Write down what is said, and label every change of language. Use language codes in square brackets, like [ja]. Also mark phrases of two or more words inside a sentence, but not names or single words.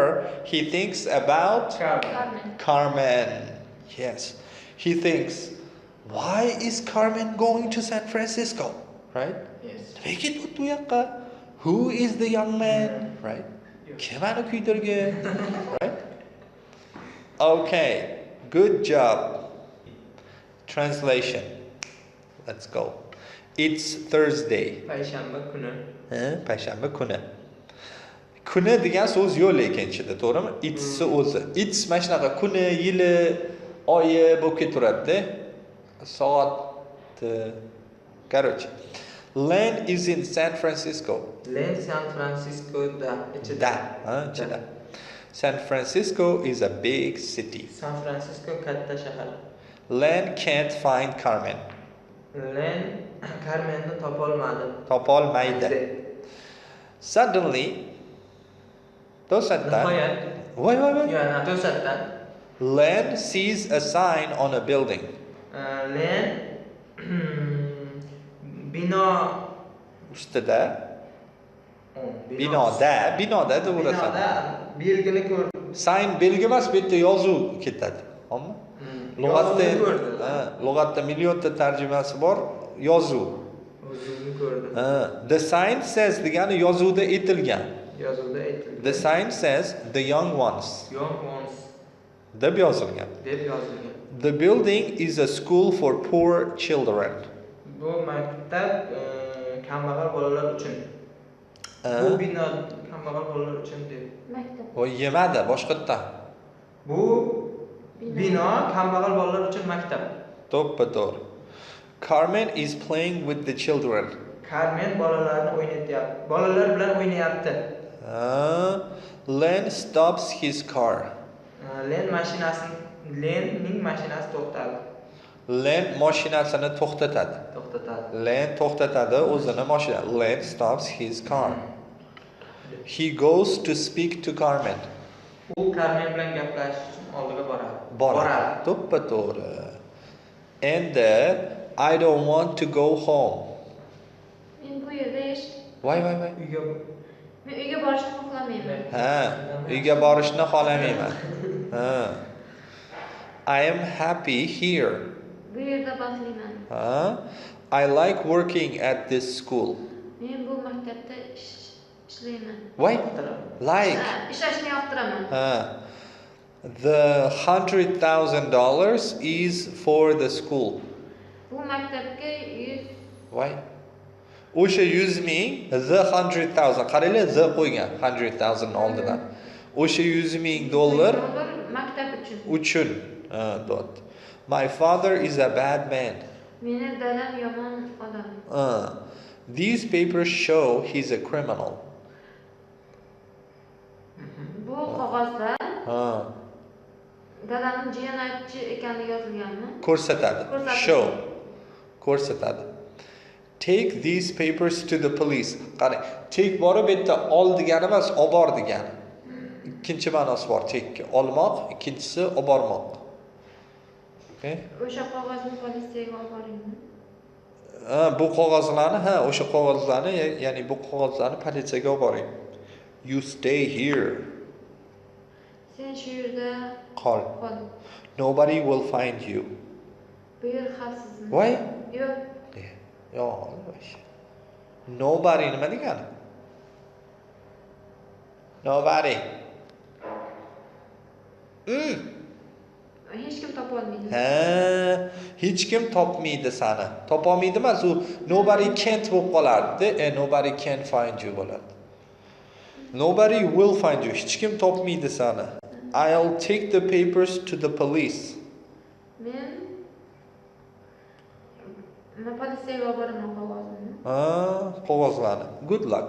[en] He thinks about Carmen. Yes. He thinks, why is Carmen going to San Francisco? Right? Yes. Who is the young man? Right? [uz] Kim ani kuydirgan? [en] Right? Okay. Good job. Translation. Let's go. It's Thursday. [uz] Payshanba kuni. Payshanba kuni. Kuni degan so'z yo'q lekin ichida, to'g'rimi? It's o'zi. It's mana shunaqa kuni, yili, oyi bo'lib ketaveradi-da. Soat, короче. [en] Len is in San Francisco. [uz] Len San Franciscoda ichida. Ichida. [en] San Francisco is a big city. [uz] San Francisco katta shahar. [en] Len can't find Carmen. [uz] Len Carmenni Topolmaydi. Suddenly, to'satdan. Voy. Yana to'satdan. [en] Len sees a sign on a building. [uz] Len bino ustida binoda degurasan. Belgini ko'rdi. Sign belgi emas, bu yerda yozuv ketadi. Xo'pmi? Lug'atda millionta tarjimasi bor, yozuv. Yozuvni ko'rdi. [en] The sign says [uz] degani yozuvda aytilgan. Yozuvda aytilgan. [en] The sign says the young ones. Young ones [uz] deb yozilgan. [en] The building is a school for poor children. [uz] Bu maktab kambag'al bolalar uchun. Bu bino kambag'al bolalar uchun deb. Maktab. Voy yemadi, boshqatdan. Bu bino kambag'al bolalar uchun maktab. To'ppa-to'g'ri. [en] Carmen is playing with the children. [uz] Carmen bolalarni o'ynatyapti. Bolalar bilan o'ynayapti. [en] Len stops his car. [uz] Lenning mashinasi to'xtadi. Len mashinasini to'xtatadi. Len to'xtatadi o'zini mashina. [en] Len stops his car. He goes to speak to Carmen. [uz] U Carmen bilan gaplashish uchun oldiga boradi. To'ppa-to'g'ri. [en] And I don't want to go home. [uz] Men bu yerda Voy. Men uyga borishni xohlamayman. Uyga borishni xohlamayman. [en] I am happy here. [uz] Bu yerda baxtliman. [en] I like working at this school. [uz] Men bu maktabda ishlayman. Voy. Like. Ishlashni yoqtiraman. [en] The $100,000 is for the school. [uz] Bu maktabga 100. Voy. O'sha 100 ming, the 100,000. Qaranglar, the qo'ygan 100,000 oldidan. O'sha 100 ming dollar maktab uchun. [en] Dot. My father is a bad man. [uz] Meni dadam yomon odam. [en] These papers show he's a criminal. [uz] Bu qog'ozda dadamning jinoyatchi ekanligi yozilganmi? Ko'rsatadi. Show. Ko'rsatadi. [en] Take these papers to the police. [uz] Qarang, take borib bitta ol degani emas, olib bor degani. Ikkinchi ma'nosi bor take. Olmoq, ikkinchisi olib bormoq. Okay? O'sha qog'ozni politsiyaga olib boringmi? Bu qog'ozlarni, o'sha qog'ozlarni, ya'ni bu qog'ozlarni politsiyaga olib boring. [en] You stay here. [uz] Sen shu yerda qol. [en] Nobody will find you. [uz] Bu yer xavfsizmi? Voy? Yo'q. Nobody nima degani? Nobody. Hech kim topolmaydi. Hech kim topmaydi seni. Topolmaydi emas, u [en] nobody can't [uz] bo'lib qolardi. [en] Nobody can find you [uz] bo'ladi. [en] Nobody will find you. [uz] Hech kim topmaydi seni. [en] I'll take the papers to the police. [uz] Men politsiyaga olib boraman qog'ozni. Qog'ozlarni. [en] Good luck.